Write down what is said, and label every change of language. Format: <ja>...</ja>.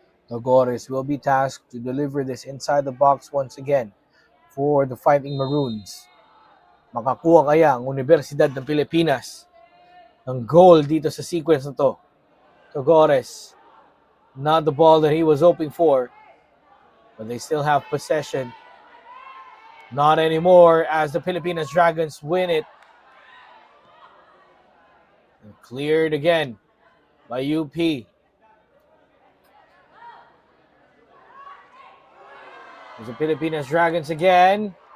<en>Nogores will be tasked to deliver this inside the box once again for the Fighting Maroons.</en> <tl>Makakuha kaya ang Universidad ng Pilipinas ng goal dito sa sequence na to?</tl> <en>Nogores, not the ball that he was hoping for, but they still have possession. Not anymore as the Pilipinas Dragons win it. And cleared again by UP. There's the Pilipinas Dragons again.</en>